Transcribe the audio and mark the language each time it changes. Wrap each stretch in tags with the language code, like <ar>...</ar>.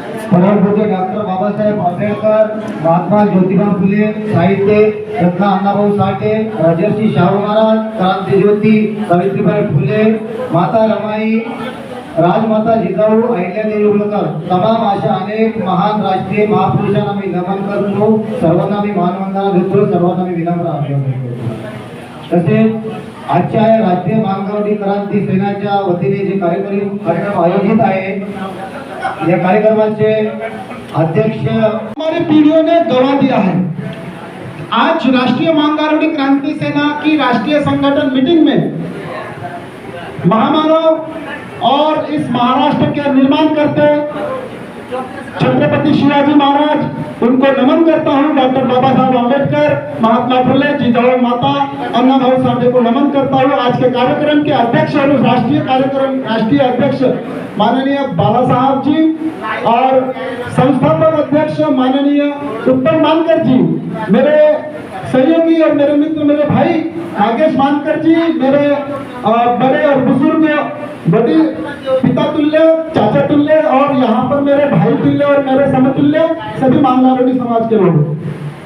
<mr>परमपूज्य डॉक्टर बाबासाहेब आंबेडकर, महात्मा ज्योतिबा फुले, साहित्य रत्न अण्णाभाऊ साठे, राजर्षी शाहू महाराज, क्रांतिज्योती सावित्रीबाई फुले, माता रमाई, राजमाता जिजाऊ, अहिल्यादेवी होळकर, तमाम अशा अनेक महान राष्ट्रीय महापुरुषांना मी नमन करतो. सर्वांना मी मानवंदना देतो. सर्वांना मी विनम्र अभिवादन करतो. तसेच आजच्या या राष्ट्रीय महागारुडी क्रांती सेनेच्या वतीने जे कार्यक्रम आयोजित आहे, या कार्यक्रमाचे अध्यक्ष</mr> <hi>हमारी पीढ़ियों ने गवा दिया है. आज राष्ट्रीय महागारुडी क्रांति सेना की राष्ट्रीय संगठन मीटिंग में महामानव और इस महाराष्ट्र के निर्माण करते छत्रपति शिवाजी महाराज, उनको नमन करता हूं. डॉक्टर बाबा साहब आंबेडकर, महात्मा फुले, जिजाऊ माता, अण्णाभाऊ साठे को नमन करता हूं. आज के कार्यक्रम के अध्यक्ष और राष्ट्रीय अध्यक्ष माननीय बाला साहब जी और संस्थापक अध्यक्ष माननीय उत्तम मानकर जी, मेरे सहयोगी और मेरे मित्र, मेरे भाई नागेश मानकर जी, मेरे बड़े और बुजुर्ग, बड़ी पिता तुल्य, चाचा तुल्य और यहाँ पर मेरे भाई तुल्य और मेरे समतुल्य सभी मांगारुडी समाज के लोग.</hi>